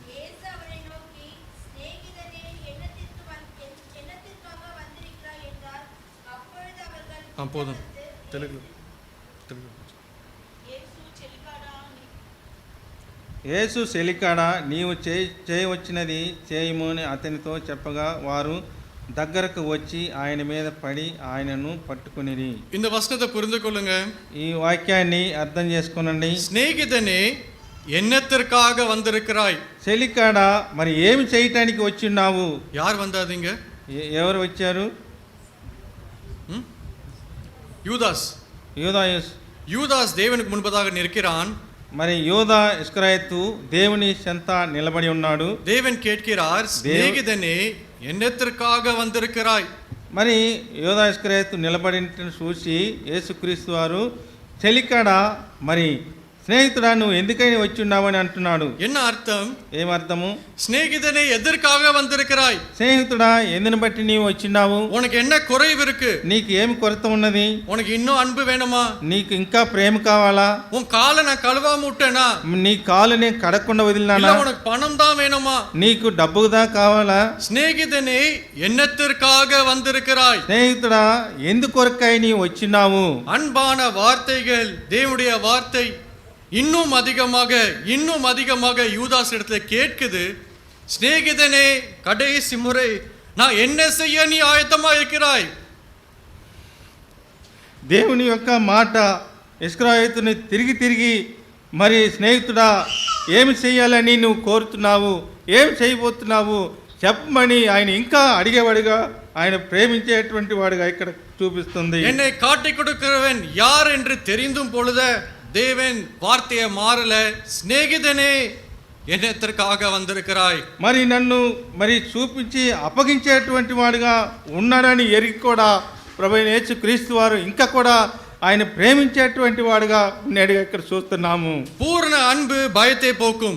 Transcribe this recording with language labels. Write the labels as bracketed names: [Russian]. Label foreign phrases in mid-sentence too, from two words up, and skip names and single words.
[Tamil] போடும் தெலுங்கு. [Telugu] యేసు చెలికాడా, నీవు చేయవచ్చినది చేయము అని అతనితో చెప్పగా వారు దగ్గరకు వచ్చి ఆయన మీద పడి ఆయనను పట్టుకునిరి. [Tamil] இந்த வசனத்தை புரிந்து கொள்ளுங்க. [Telugu] ఈ వాక్యాన్ని అర్థం చేసుకోనండి. [Tamil] ஸ்நேகிதனே என்னத்துக்காக வந்திருக்கிறாய். [Telugu] చెలికాడా, మరి ఏమి చేయటానికి వచ్చిన్నావు? [Tamil] யார் வந்தாதீங்க? [Telugu] ఎవరు వచ్చారు? [Tamil] யூதாஸ். யூதாஸ் தேவனுக்கு முன்பதாக நிற்கிறான். [Telugu] మరి యూదా ఇస్కరియోతు దేవుని చెంత నిలబడి ఉన్నాడు. [Tamil] தேவன் கேட்கிறார், ஸ்நேகிதனே என்னத்துக்காக வந்திருக்கிறாய். [Telugu] మరి యూదా ఇస్కరియోతు నిలబడిన చూసి యేసుక్రీస్తు వారు, చెలికాడా, మరి స్నేహితుడా, నువ్వు ఎందుకని వచ్చి ఉన్నావని అంటున్నాడు. [Tamil] என்ன అర్థం? [Telugu] ఏమర్థము? [Tamil] ஸ்நேகிதனே எதுக்காக வந்திருக்கிறாய். [Telugu] స్నేహితుడా, ఎందుని బట్టి నీవు వచ్చినావు? [Tamil] உனக்கு என்ன குறைவு இருக்கு? [Telugu] నీకు ఏమి కొరత ఉన్నది? [Tamil] உனக்கு இன்னும் அன்பு வேணுமா? [Telugu] నీకు ఇంకా ప్రేమ కావాలా? [Tamil] உன் காலை நான் கழுவாம விட்டேனா? [Telugu] నీ కాలుని కడకుండా వదిలినానా? [Tamil] உனக்கு பணம் தான் வேணுமா? [Telugu] నీకు డబ్బుదా కావాలా? [Tamil] ஸ்நேகிதனே என்னத்துக்காக வந்திருக்கிறாய். [Telugu] స్నేహితుడా, ఎందుకొరకై నీవు వచ్చినావు? [Tamil] அன்பான வார்த்தைகள், தேவனுடைய வார்த்தை இன்னும் அதிகமாக யூதாஸ் இடத்துல கேட்குது. ஸ்நேகிதனே, கடைசி முறை நான் என்ன செய்ய நீ ஆயத்தமா இருக்கிறாய்? [Telugu] దేవుని యొక్క మాట ఇస్కరియోతుని తిరిగి మరి స్నేహితుడా, ఏమి చేయాలని నువ్వు కోరుతున్నావు, ఏమి చేయబోతున్నావు చెప్పమని ఆయన ఇంకా అడిగేవాడుగా, ఆయన ప్రేమించేటువంటి వాడుగా ఇక్కడ చూపిస్తుంది. [Tamil] என்னை காட்டிக் கொடுக்கிறவன் யார் என்று தெரிந்தும் பொழுது தேவன் வார்த்தையை மாறல. ஸ்நேகிதனே என்னத்துக்காக வந்திருக்கிறாய். [Telugu] మరి నన్ను మరి చూపించి అప్పగించేటువంటి వాడుగా ఉన్నాడని ఎరిగి కూడా ప్రభువైన యేసుక్రీస్తు వారు ఇంకా కూడా ఆయన ప్రేమించేటువంటి వాడుగా ఉన్నాడుగా ఇక్కడ చూస్తున్నాము. [Tamil] பூரண அன்பு பயத்தை போக்கும்.